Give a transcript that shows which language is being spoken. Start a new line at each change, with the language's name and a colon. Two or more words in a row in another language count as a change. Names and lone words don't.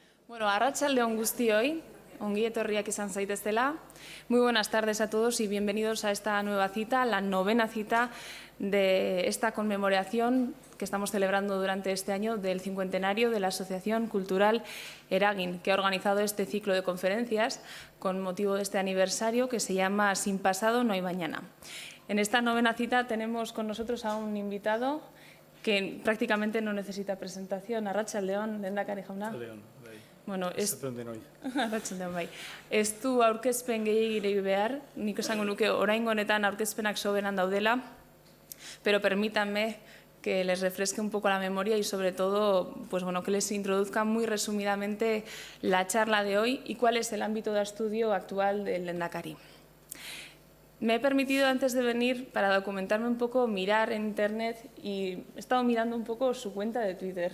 Basque: Bueno, arratsaldeon guztioi, ongi etorriak izan zaiteztela.
Spanish: Muy buenas tardes a todos y bienvenidos a esta nueva cita, la novena cita de esta conmemoración que estamos celebrando durante este año del cincuentenario de la Asociación Cultural Eragin, que ha organizado este ciclo de conferencias con motivo de este aniversario que se llama Sin pasado no hay mañana. En esta novena cita tenemos con nosotros a un invitado que prácticamente no necesita presentación.
Basque: Arratsaldeon, lehendakari jauna. Bueno, ez du aurkezpen gehiagirik behar, nik esango nuke oraingo honetan aurkezpenak soberan daudela,
Spanish: pero permítanme que les refresque un poco la memoria y sobre todo pues bueno, que les introduzca muy resumidamente la charla de hoy y cuál es el ámbito de estudio actual del lehendakari. Me he permitido antes de venir, para documentarme un poco, mirar en internet y he estado mirando un poco su cuenta de Twitter.